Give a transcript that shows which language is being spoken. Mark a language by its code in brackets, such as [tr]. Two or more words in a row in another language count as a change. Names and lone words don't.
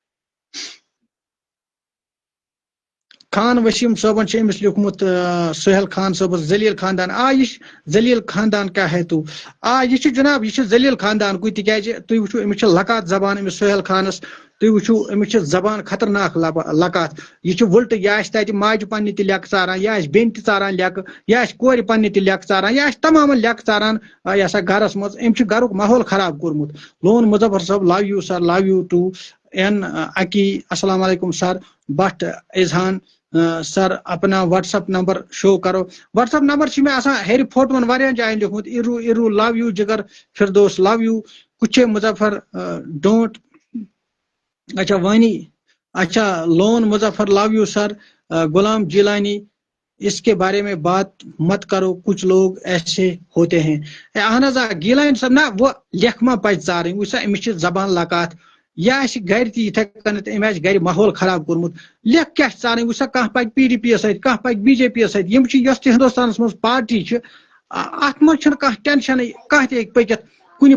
[ks] خان وسیم صٲبن چھُ أمِس لیوٗکھمُت سہیل خان صٲبس ذلیل خاندان یہِ چھِ ذلیل خاندان کیاہ ہے تو یہِ چھُ جناب یہِ چھُ ذلیل خاندانکُے تِکیازِ تُہۍ وٕچھِو أمِس چھِ لکات زبان أمِس سہیل خانس تُہۍ وٕچھِو أمِس چھِ زبان خطرناک لکات یہِ چھُ وٕلٹہٕ یہِ آسہِ تتہِ ماجہِ پننہِ تہِ لیکہٕ ژاران یہِ آسہِ بیٚنہِ تہِ ژاران لیکہٕ یہِ آسہِ کورِ پننہِ تہِ لیکہٕ ژاران یہِ آسہِ تمامن لیکہٕ ژاران یہِ ہسا گرس منٛز أمۍ چھُ گرُک ماحول خراب کوٚرمُت لون مظفر صٲب [en] love you sir love you too [ks] این عقی [ar] السلام علیکم [ks] سر بٹ اذہان سر [ur] اپنا واٹس ایپ نمبر شو کرو [ks] واٹس ایپ نمبر چھِ مےٚ آسان ہیٚرِ فوٹوَن واریاہن جاین لیوٗکھمُت ارو ارو [en] love you [ks] جگر فردوس [en] love you [ks] کُچھے مظفر ڈونٹ اچھا وانی اچھا لون مظفر [en] love you sir [ks] غلام جیلانی اس [ur] کے بارے میں بات مت کرو کچھ لوگ ایسے ہوتے ہیں [ks] اہن حظ گیلانی صٲب نہ وہ لیکھ ما پزِ ژارٕنۍ وٕچھ سا أمِس چھِ زبان لکات یہِ آسہِ گرِ تہِ یِتھے کٔنٮ۪تھ أمۍ آسہِ گرِ ماحول خراب کوٚرمُت لیکھ کیاہ چھِ ژارٕنۍ وٕچھ سا کانٛہہ پکہِ پی ڈی پی یس سۭتۍ کانٛہہ پکہِ بی جے پی یس سۭتۍ یِم چھِ یۄس تہِ ہندوستانس منٛز پارٹی چھِ اتھ منٛز چھُنہٕ کانٛہہ ٹینشنٕے کانٛہہ تہِ ہیٚکہِ پٔکِتھ کُنہِ